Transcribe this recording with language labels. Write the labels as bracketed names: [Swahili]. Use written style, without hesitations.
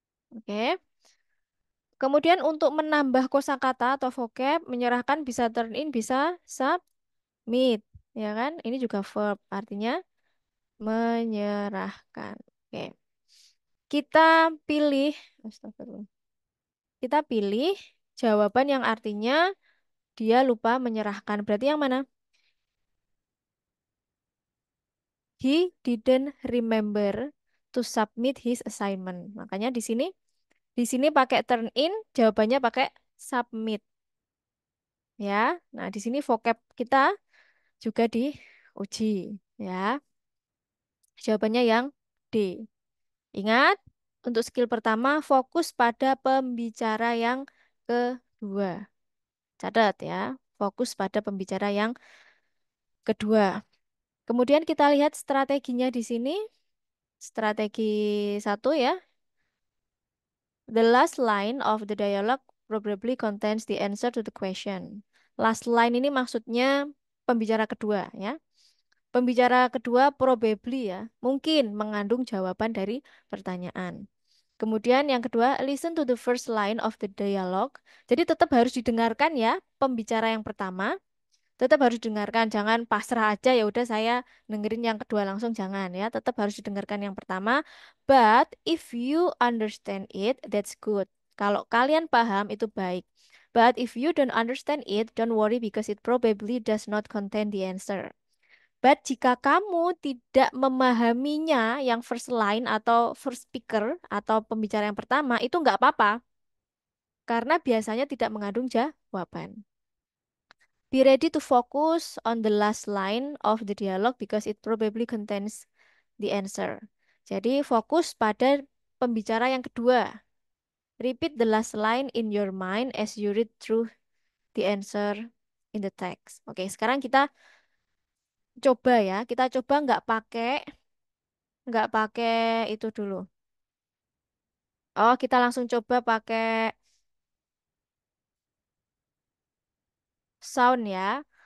[Indonesian] Oke. Kemudian untuk menambah kosakata atau vocab, menyerahkan bisa turn in, bisa submit, ya kan? Ini juga verb, artinya menyerahkan. Oke. kita pilih, astagfirullah. Kita pilih jawaban yang artinya dia lupa menyerahkan. Berarti yang mana? [English] He didn't remember to submit his assignment. [Indonesian] Makanya di sini pakai turn in, jawabannya pakai submit ya. Nah, di sini vocab kita juga diuji ya. Jawabannya yang D. Ingat, untuk skill pertama fokus pada pembicara yang kedua. Catat ya, fokus pada pembicara yang kedua. Kemudian kita lihat strateginya di sini. Strategi satu ya. [English] The last line of the dialogue probably contains the answer to the question. [Indonesian] Last line ini maksudnya pembicara kedua ya. Pembicara kedua probably ya, mungkin mengandung jawaban dari pertanyaan. Kemudian yang kedua, [English] listen to the first line of the dialogue. [Indonesian] Jadi tetap harus didengarkan ya pembicara yang pertama. Tetap harus didengarkan, jangan pasrah aja ya udah saya dengerin yang kedua langsung jangan ya, tetap harus didengarkan yang pertama. [English] But if you understand it, that's good. [Indonesian] Kalau kalian paham itu baik. [English] But if you don't understand it, don't worry because it probably does not contain the answer. [Indonesian] But jika kamu tidak memahaminya yang first line atau first speaker atau pembicara yang pertama itu nggak apa-apa karena biasanya tidak mengandung jawaban. [English] Be ready to focus on the last line of the dialogue because it probably contains the answer. [Indonesian] Jadi fokus pada pembicara yang kedua. [English] Repeat the last line in your mind as you read through the answer in the text. [Indonesian] Oke, sekarang kita coba ya. Kita coba nggak pakai itu dulu. Oh, kita langsung coba pakai sound ya.